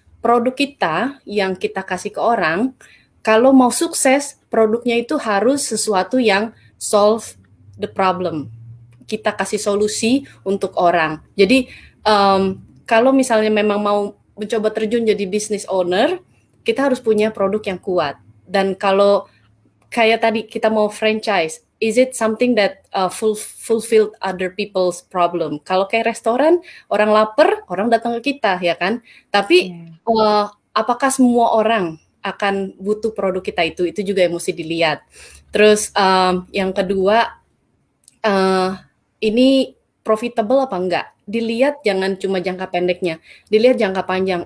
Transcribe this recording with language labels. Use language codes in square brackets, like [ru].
[id] Produk kita yang kita kasih ke orang, kalau mau sukses, produknya itu harus sesuatu yang [en] solve the problem. [id] Kita kasih solusi untuk orang. Jadi, kalau misalnya memang mau mencoba terjun jadi business owner, kita harus punya produk yang kuat. Dan kalau kayak tadi kita mau franchise, [en] is it something that fulfilled other people's problem? [id] Kalau kayak restoran, orang lapar, orang datang ke kita, ya kan? Tapi apakah semua orang akan butuh produk kita itu? Itu juga yang mesti dilihat. Terus yang kedua, ini profitable apa enggak? Dilihat jangan cuma jangka pendeknya, dilihat jangka panjang.